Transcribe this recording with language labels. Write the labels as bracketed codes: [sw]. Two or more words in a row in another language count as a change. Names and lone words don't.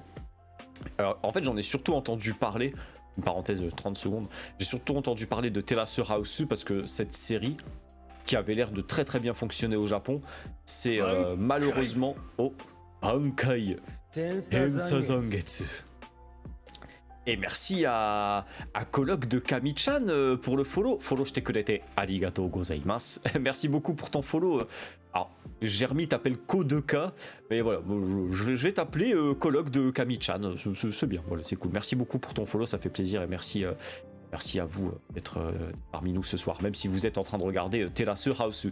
[fr] Alors, en fait j'en ai surtout entendu parler, une parenthèse de 30 secondes, j'ai surtout entendu parler de Terrace House parce que cette série, qui avait l'air de très très bien fonctionner au Japon, c'est malheureusement... Oh, Bankai Tensa Zangetsu. Et merci à Coloc de Kami-chan pour le follow. [ja] フォローしてくれてありがとうございます. [fr] Merci beaucoup pour ton follow. Alors, Germy t'appelle Ko2K, mais voilà, je vais t'appeler Coloc de Kami-chan. C'est bien, voilà, c'est cool. Merci beaucoup pour ton follow, ça fait plaisir et merci à vous d'être parmi nous ce soir, même si vous êtes en train de regarder Terrace House.